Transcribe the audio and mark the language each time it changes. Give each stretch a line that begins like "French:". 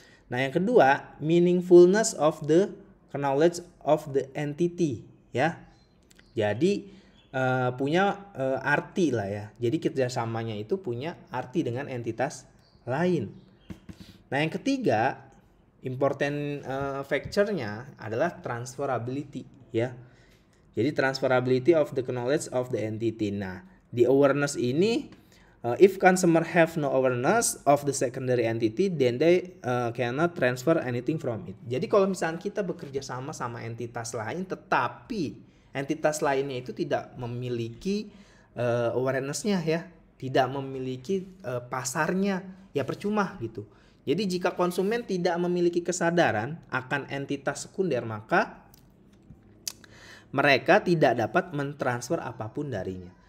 Indonesian: Nah, yang kedua,
English: meaningfulness of the knowledge of the entity ya.
Indonesian: Jadi punya arti lah ya. Jadi kerjasamanya itu punya arti dengan entitas lain. Nah, yang ketiga, important factor-nya adalah transferability ya.
English: Jadi transferability of the knowledge of the entity.
Indonesian: Nah, di awareness ini,
English: if consumer have no awareness of the secondary entity, then they cannot transfer anything from it.
Indonesian: Jadi kalau misalnya kita bekerja sama entitas lain, tetapi entitas lainnya itu tidak memiliki awareness-nya ya, tidak memiliki pasarnya, ya percuma gitu. Jadi jika konsumen tidak memiliki kesadaran akan entitas sekunder, maka mereka tidak dapat mentransfer apapun darinya.